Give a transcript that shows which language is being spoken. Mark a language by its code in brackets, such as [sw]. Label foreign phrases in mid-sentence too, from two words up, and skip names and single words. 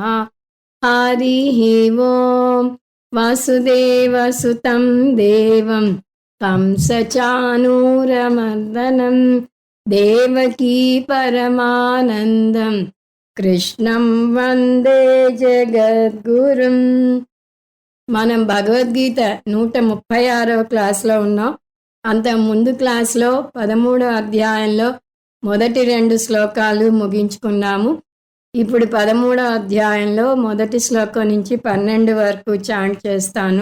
[sa] हरिः ओं वसुदेवसुतं देवं कंसचाणूरमर्दनं देवकी परमानन्दं कृष्णं वन्दे జగద్గురుం। [te] మనం భగవద్గీత 136వ క్లాస్లో ఉన్నాం. అంత ముందు క్లాస్లో 13వ అధ్యాయంలో మొదటి 2 శ్లోకాలు ముగించుకున్నాము. ఇప్పుడు 13వ అధ్యాయంలో మొదటి శ్లోకం నుంచి 12 వరకు చాంట్ చేస్తాను.